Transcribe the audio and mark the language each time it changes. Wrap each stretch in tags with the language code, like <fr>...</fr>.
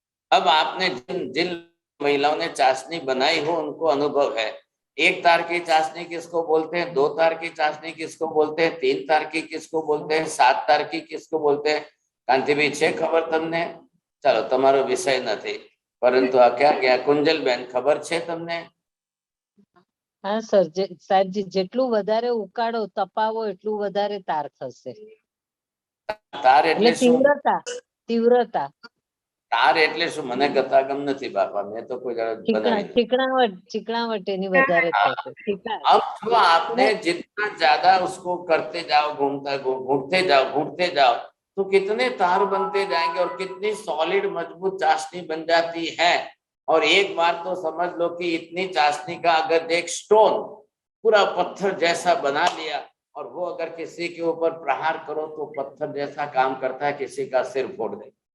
<hi>अब आपने जिन महिलाओं ने चाशनी बनाई हो उनको अनुभव है। 1 तार की चाशनी किसको बोलते हैं? 2 तार की चाशनी किसको बोलते हैं? 3 तार की किसको बोलते हैं? 7 तार की किसको बोलते हैं? कांतिभाई</hi> <gu>छे खबर तमने? चलो तमारो विषय नहीं, परंतु आ</gu> <hi>क्या क्या</hi> <gu>कुंजल बेन खबर छे तमने? हाँ सर, साहेब जी जेटલું વધારે ઉકાળો તપાવો એટલું વધારે તાર થશે। તાર એટલે શું?</gu> <hi>तीव्रता</hi> <gu>તાર એટલે શું? મને ગતાગમ નથી બાપા, મેં તો કોઈ બનાવી चिकनावट એની વધારે થશે।</gu> <hi>अब तो आपने जितना ज्यादा उसको करते जाओ, घूमते जाओ तो कितने तार बनते जाएंगे और कितनी सॉलिड मजबूत चाशनी बन जाती है। और एक बार तो समझ लो कि इतनी चाशनी का अगर एक स्टोन पूरा पत्थर जैसा बना लिया और वो अगर किसी के ऊपर प्रहार करो तो पत्थर जैसा काम करता है, किसी का सिर फोड़ दे।</hi>